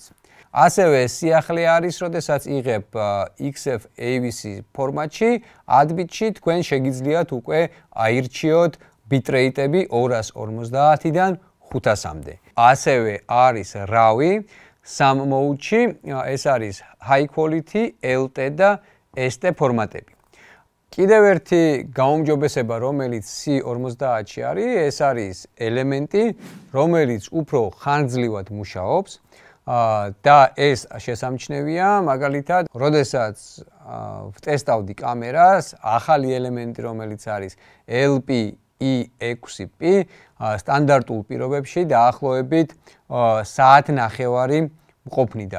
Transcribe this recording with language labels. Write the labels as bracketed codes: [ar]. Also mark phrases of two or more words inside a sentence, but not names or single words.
[ka] ასევე სიახლე არის, როდესაც იღებ XF AVC ფორმატში, 8 bit-ში თქვენ შეგიძლიათ უკვე აირჩიოთ bitrate-ები 250-დან 500-მდე. ასევე არის RAW 3 mode-ში, ეს არის [en] high quality [ka] LT და ST ფორმატები. კიდევ ერთი გაუმჯობესება, რომელიც C50-ში არის, ეს არის ელემენტი, რომელიც უფრო ხანგრძლივად მუშაობს და ეს შესამჩნევია, მაგალითად, როდესაც ვტესტავდი კამერას, ახალი ელემენტი, რომელიც არის LP-E6P, სტანდარტულ პირობებში დაახლოებით საათნახევარი მყოფნიდა.